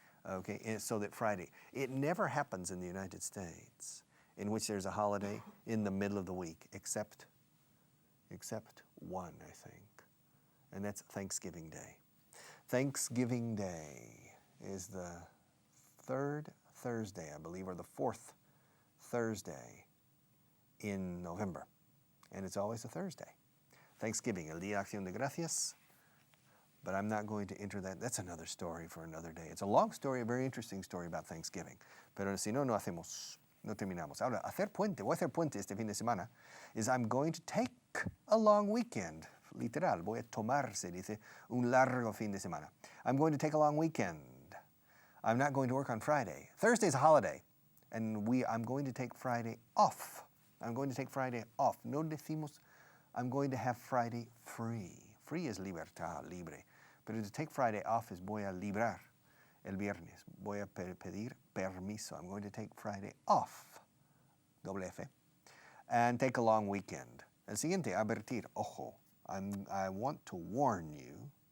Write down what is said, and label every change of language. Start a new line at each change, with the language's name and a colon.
English: Okay, and so that Friday. It never happens in the United States in which there's a holiday in the middle of the week, except one, I think, and that's Thanksgiving Day. Thanksgiving Day is the 3rd Thursday, I believe, or the fourth Thursday in November. And it's always a Thursday.
Spanish: Thanksgiving, el Día de Acción de Gracias.
English: But I'm not going to enter that. That's another story for another day. It's a long story, a very interesting story about Thanksgiving.
Spanish: Pero si no, no terminamos. Ahora, voy a hacer puente este fin de semana,
English: is I'm going to take a long weekend.
Spanish: Literal, voy a tomar, se dice, un largo fin de semana.
English: I'm going to take a long weekend. I'm not going to work on Friday. Thursday's a holiday, and I'm going to take Friday off. I'm going to take Friday off.
Spanish: No decimos,
English: I'm going to have Friday free. Free is
Spanish: libertad, libre. Pero
English: to take Friday off is
Spanish: voy a librar el viernes. Voy a pedir permiso.
English: I'm going to take Friday off.
Spanish: Doble F.
English: And take a long weekend.
Spanish: El siguiente, advertir, ojo.
English: I want to warn you.